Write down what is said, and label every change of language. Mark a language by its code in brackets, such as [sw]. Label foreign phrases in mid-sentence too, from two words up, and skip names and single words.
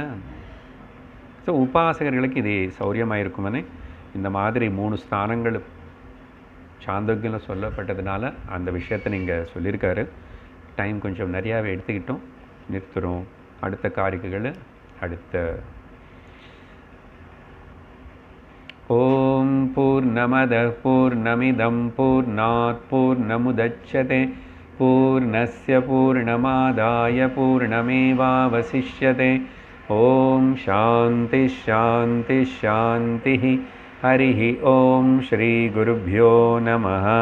[ta] ஸோ உபாசகர்களுக்கு இது சௌரியமாக இருக்குமனே இந்த மாதிரி 3 ஸ்தானங்கள் சாந்தோக்கியில் சொல்லப்பட்டதுனால அந்த விஷயத்தை நீங்கள் சொல்லியிருக்காரு. டைம் கொஞ்சம் நிறையாவே எடுத்துக்கிட்டோம், நிறுத்துகிறோம். அடுத்த காரிக்கைகள் அடுத்த. [sa] ओम् पूर्णमद पूर्णमिदं पूर्णात् पूर्णमुदच्यते पूर्णस्य पूर्णमादाय पूर्णमेवावशिष्यते. ओम् शान्ति शान्ति शान्ति. हरिः ओम श्री गुरुभ्यो नमः.